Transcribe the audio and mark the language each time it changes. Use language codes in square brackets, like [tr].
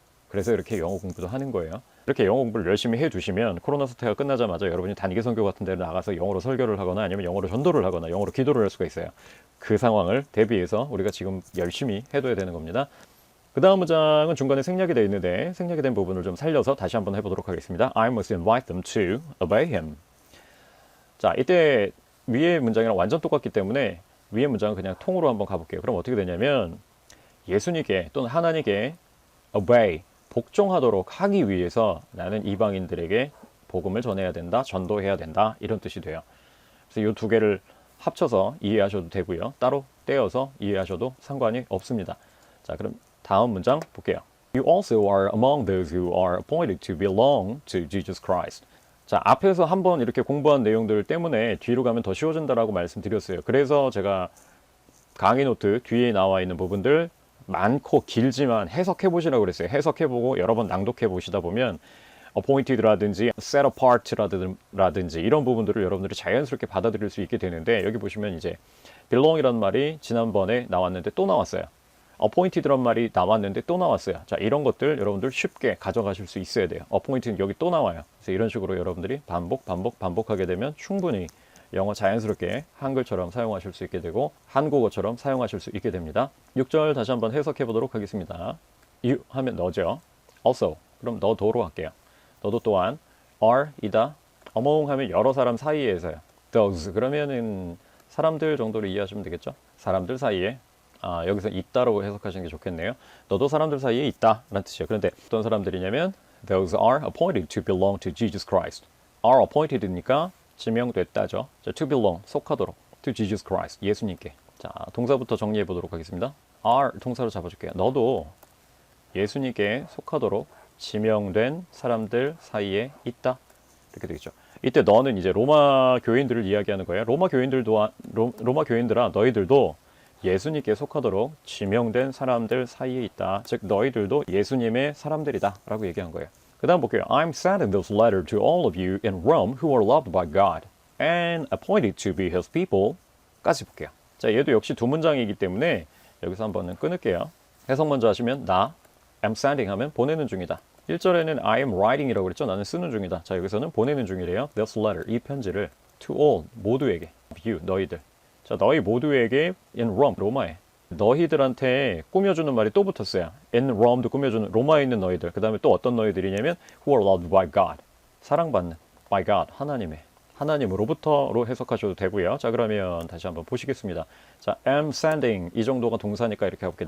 [ko] 그래서 이렇게 영어 공부도 하는 거예요. 이렇게 영어 공부를 열심히 해두시면 코로나 사태가 끝나자마자 여러분이 단기 선교 같은 데를 나가서 영어로 설교를 하거나 아니면 영어로 전도를 하거나 영어로 기도를 할 수가 있어요. 그 상황을 대비해서 우리가 지금 열심히 해둬야 되는 겁니다. 그 다음 문장은 중간에 생략이 되어 있는데 생략이 된 부분을 좀 살려서 다시 한번 해보도록 하겠습니다. [en] I must invite them to obey him. [ko] 자, 이때 위의 문장이랑 완전 똑같기 때문에 위의 문장은 그냥 통으로 한번 가볼게요. 그럼 어떻게 되냐면 예수님께 또는 하나님께 obey, 복종하도록 하기 위해서 나는 이방인들에게 복음을 전해야 된다, 전도해야 된다 이런 뜻이 돼요. 그래서 이 두 개를 합쳐서 이해하셔도 되고요. 따로 떼어서 이해하셔도 상관이 없습니다. 자, 그럼 다음 문장 볼게요. [en] You also are among those who are appointed to belong to Jesus Christ. [ko] 자, 앞에서 한번 이렇게 공부한 내용들 때문에 뒤로 가면 더 쉬워진다라고 말씀드렸어요. 그래서 제가 강의 노트 뒤에 나와 있는 부분들 많고 길지만 해석해 보시라고 그랬어요. 해석해 보고 여러 번 낭독해 보시다 보면 appointed라든지 [en] set apart [ko] 라든지 이런 부분들을 여러분들이 자연스럽게 받아들일 수 있게 되는데 여기 보시면 이제 belong이라는 말이 지난번에 나왔는데 또 나왔어요. appointed란 말이 나왔는데 또 나왔어요. 자, 이런 것들 여러분들 쉽게 가져가실 수 있어야 돼요. appointed는 여기 또 나와요. 그래서 이런 식으로 여러분들이 반복하게 되면 충분히 영어 자연스럽게 한글처럼 사용하실 수 있게 되고 한국어처럼 사용하실 수 있게 됩니다. 6절 다시 한번 해석해 보도록 하겠습니다. You 하면 너죠. Also, 그럼 너도로 할게요. 너도 또한 are 이다. among 하면 여러 사람 사이에서요. those 그러면은 사람들 정도로 이해하시면 되겠죠. 사람들 사이에 여기서 있다라고 해석하시는 게 좋겠네요. 너도 사람들 사이에 있다 라는 뜻이에요. 그런데 어떤 사람들이냐면 [en] those are appointed to belong to Jesus Christ. are appointed [ko] 니까 지명됐다죠. 자, [en] to belong [ko] 속하도록 [en] to Jesus Christ [ko] 예수님께. 자, 동사부터 정리해 보도록 하겠습니다. are 동사로 잡아줄게요. 너도 예수님께 속하도록 지명된 사람들 사이에 있다 이렇게 되겠죠. 이때 너는 이제 로마 교인들을 이야기하는 거예요. 로마 교인들아 너희들도 예수님께 속하도록 지명된 사람들 사이에 있다. 즉 너희들도 예수님의 사람들이다 라고 얘기한 거예요. 그 다음 볼게요. [en] I'm sending this letter to all of you in Rome who are loved by God and appointed to be His people [ko] 까지 볼게요. 자, 얘도 역시 두 문장이기 때문에 여기서 한번은 끊을게요. 해석 먼저 하시면 나 [en] am sending [ko] 하면 보내는 중이다. 1절에는 [en] I am writing [ko] 이라고 그랬죠. 나는 쓰는 중이다. 자, 여기서는 보내는 중이래요. [en] This letter, [ko] 이 편지를 [en] to all, [ko] 모두에게 you, 너희들. 자, 너희 모두에게 [en] in Rome, [ko] 로마에 너희들한테 꾸며주는 말이 또 붙었어요. [en] in Rome [ko] 도 꾸며주는 로마에 있는 너희들. 그 다음에 또 어떤 너희들이냐면 [en] who are loved by God, [ko] 사랑받는 [en] by God, [ko] 하나님으로부터로 해석하셔도 되고요. 자, 그러면 다시 한번 보시겠습니다. 자, [en] am sending [ko] 이 정도가 동사니까 이렇게 해볼게요.